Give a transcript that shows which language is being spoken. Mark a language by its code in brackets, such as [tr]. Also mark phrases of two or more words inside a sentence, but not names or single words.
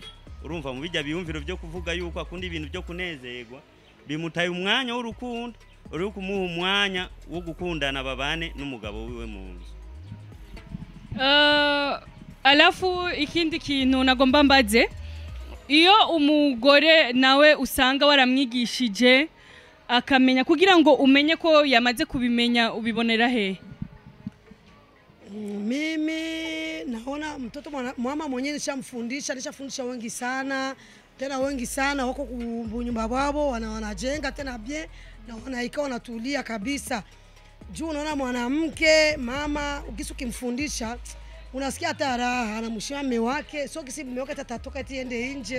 [rn] Urumva mu bijya biyumviro byo kuvuga yuko akunda ibintu byo kunezerwa, bimutaye umwanya w'urukundo uri kumuha umwanya wo gukundana babane n'umugabo wiwe mu nzu. Alafu ikindi kintu nagomba mbaze, iyo umugore nawe usanga waramwigishije akamenya kugira ngo umenye ko yamaze kubimenya ubibonera he? [sw] Mimi naona mtoto mama mwenyewe nishafundisha wengi sana, tena wengi sana wako kunyumba babo wanajenga tena bien na wanaika wanatulia kabisa. Juu unaona mwanamke mama ukimfundisha unasikia hata raha, anamshia mume wake, sio kisi mume wake atatoka eti ende nje.